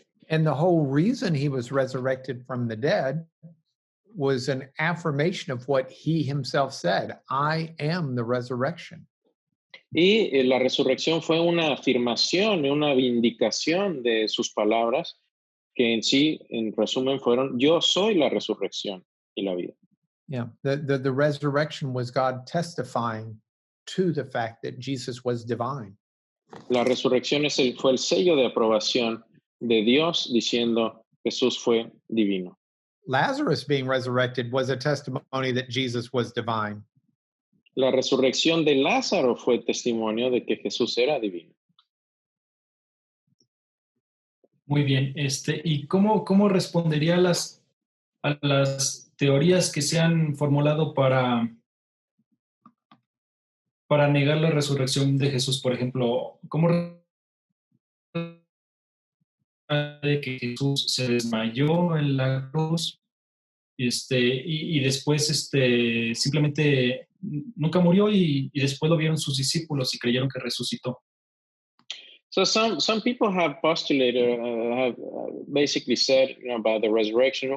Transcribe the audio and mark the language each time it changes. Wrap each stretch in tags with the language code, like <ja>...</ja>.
<en>And the whole reason he was resurrected from the dead was an affirmation of what he himself said, I am the resurrection.</en> <es>Y la resurrección fue una afirmación y una vindicación de sus palabras que en sí, en resumen, fueron, yo soy la resurrección y la vida.</es> <en>Yeah, the resurrection was God testifying to the fact that Jesus was divine.</en> <es>La resurrección fue el sello de aprobación de Dios diciendo Jesús fue divino.</es> <en>Lazarus being resurrected was a testimony that Jesus was divine.</en> <es>La resurrección de Lázaro fue testimonio de que Jesús era divino. Muy bien, ¿y cómo respondería a las teorías que se han formulado para negar la resurrección de Jesús? Por ejemplo, ¿cómo de que Jesús se desmayó en la cruz y después simplemente nunca murió y después lo vieron sus discípulos y creyeron que resucitó?</es> <en>So some people have postulated, have basically said, about the resurrection.</en>